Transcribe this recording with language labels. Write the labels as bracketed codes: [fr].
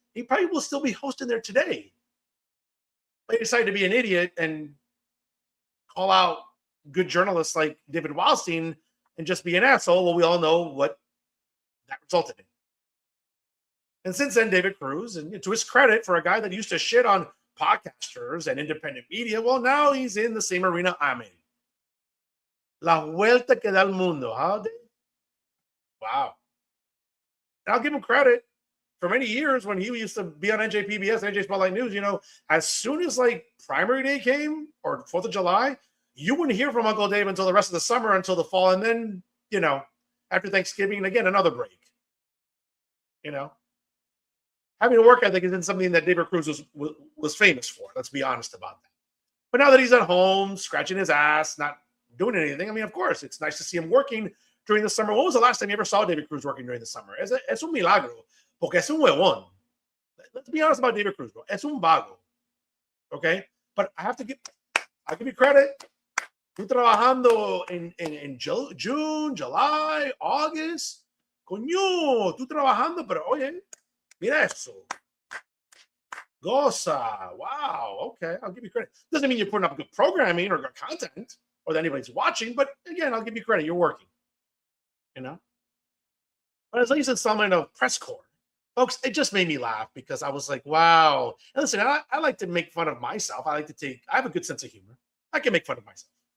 [en] He probably will still be hosting there today. But he decided to be an idiot and call out good journalists like David Wildstein and just be an asshole. Well, we all know what that resulted in. And since then, David Cruz, and to his credit, for a guy that used to shit on podcasters and independent media, well, now he's in the same arena I'm in. [es] La vuelta que da el mundo, huh? [en] Wow. And I'll give him credit. For many years, when he used to be on NJPBS, NJ Spotlight News, you know, as soon as like primary day came or 4th of July, you wouldn't hear from Uncle Dave until the rest of the summer, until the fall. And then, you know, after Thanksgiving, again, another break. You know, having a work ethic isn't something that David Cruz was famous for. Let's be honest about that. But now that he's at home, scratching his ass, not doing anything, I mean, of course, it's nice to see him working during the summer. When was the last time you ever saw David Cruz working during the summer? [es] Es un milagro, porque es un huevón. [en] Let's be honest about David Cruz, bro. [es] Es un vago. [en] Okay? But I'll give you credit. [es] Tú trabajando en [en] June, July, August. [es] Coño, tú trabajando, pero oye, mira eso. Goza. Wow. [en] Okay, I'll give you credit. Doesn't mean you're putting up good programming or good content or that anybody's watching, but again, I'll give you credit. You're working. You know? But as least it's something of Press Corps. Folks, it just made me laugh because I was like, wow. And listen, I like to make fun of myself. I have a good sense of humor. I can make fun of myself.